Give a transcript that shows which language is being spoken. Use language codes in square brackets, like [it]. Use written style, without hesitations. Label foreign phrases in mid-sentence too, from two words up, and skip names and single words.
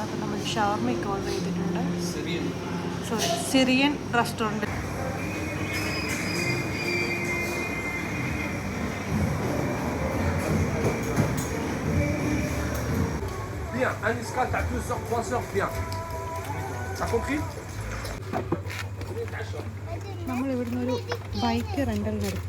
[ml] അപ്പോൾ നമ്മൾ ഷവർമയ്ക്ക് ഓർഡർ ചെയ്തിട്ടുണ്ട്. [en] Syrian restaurant. [fr] Bien, un escale, t'as 2 heures, 3 heures, bien. T'as compris? [ml] നമ്മൾ ഇവിടുന്ന് ഒരു ബൈക്ക് റെൻ്റലിനെടുത്തു.